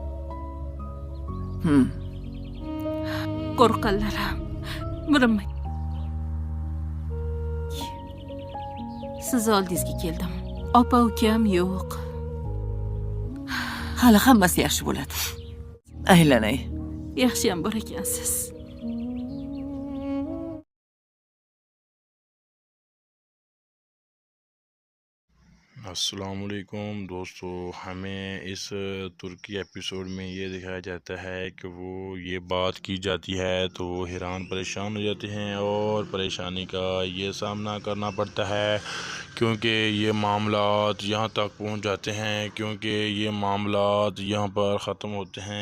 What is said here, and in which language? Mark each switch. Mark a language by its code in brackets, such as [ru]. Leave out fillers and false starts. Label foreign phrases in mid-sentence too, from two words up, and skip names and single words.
[uz] Qo'rqqanlar ham birimay. Siz oldingizga keldim. Opa ukam yo'q. Hali hammasi yaxshi bo'ladi. Aylanay. Yaxshi ham bor ekansiz. [hi] अस्सलामुअलैकुम दोस्तों, हमें इस तुर्की एपिसोड में ये दिखाया जाता है कि वो ये बात की जाती है तो वो हैरान परेशान हो जाते हैं और परेशानी का ये सामना करना पड़ता है क्योंकि ये मामलात यहाँ तक पहुँच जाते हैं, क्योंकि ये मामलात यहाँ पर ख़त्म होते हैं।